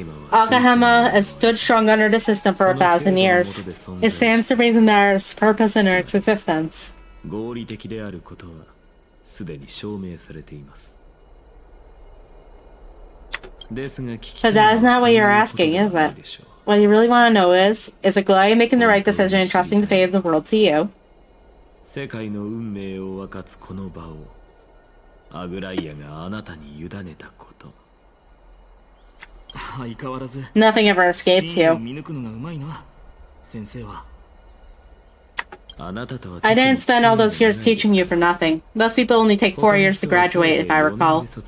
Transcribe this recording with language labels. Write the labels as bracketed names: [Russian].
[English] Okahama has stood strong under the system for 1,000 years. It stands to reason there is purpose in its existence. [Japanese] 合理的であることはすでに証明されています。 [English] But that is not what you're asking, is it? What you really want to know is it Goliath making the right decision and trusting the fate of the world to you? [Japanese] 世界の運命を分かつこの場をアグライアがあなたに委ねたこと。 [English] Nothing ever escapes you. I didn't spend all those years teaching you for nothing. Most people only take 4 years to graduate, if I recall.